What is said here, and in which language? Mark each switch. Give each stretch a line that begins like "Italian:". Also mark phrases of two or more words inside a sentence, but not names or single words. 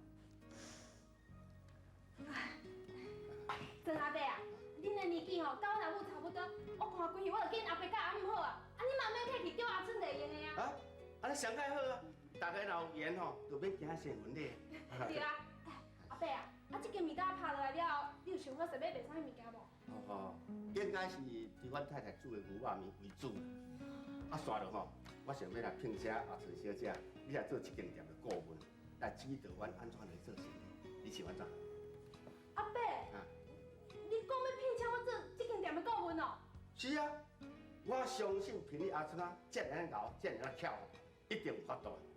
Min Nan Chinese: 曾阿伯啊，恁的年纪吼，甲阮阿母差不多，我看规日我就见阿伯甲阿母好啊，你嘛免客气叫阿春来用的啊。啊，安尼上介好啊，大家若有缘吼，就免惊新闻咧。对啊，阿伯啊。啊，这间面搭拍落来了后，你有想好想要卖啥物物件无？哦，应该是以阮太太煮的牛肉面为主。啊，煞落吼，我想要来聘请阿春小姐，你来做这间店的顾问，来指导阮安怎来做生意。你想安怎？阿伯，你讲要聘请我做这间店的顾问哦？是啊，我相信凭你阿春啊，这样牛，这样巧，一定有法度。